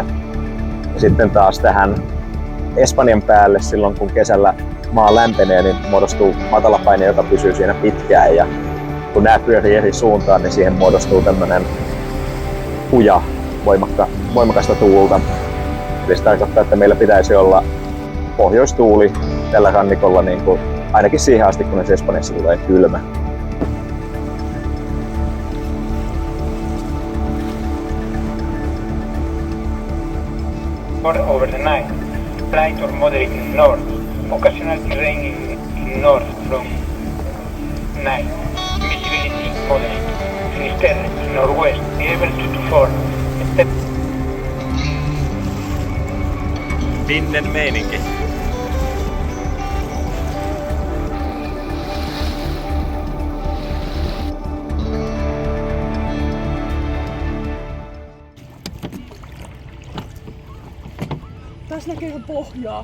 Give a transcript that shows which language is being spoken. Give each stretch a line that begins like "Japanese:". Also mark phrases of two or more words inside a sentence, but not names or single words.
Finnish: Ja sitten taas tähän Espanjan päälle silloin kun kesällä maa lämpenee, niin muodostuu matalapaine, joka pysyy siinä pitkään. Ja kun nämä pyörii eri suuntaan, niin siihen muodostuu tämmöinen kuja voimakasta tuulta. Eli se tarkoittaa, että meillä pitäisi olla pohjoistuuli tällä rannikolla niin kuin ainakin siihen asti, kunnes Espanjassa tulee kylmä.
English: Over the night, light or moderate in north, occasionally raining in north from night, visibility moderate, Finisterre in northwest, able to 4.
Finnish: Vinden meininki. Tässä näkee ihan pohjaa.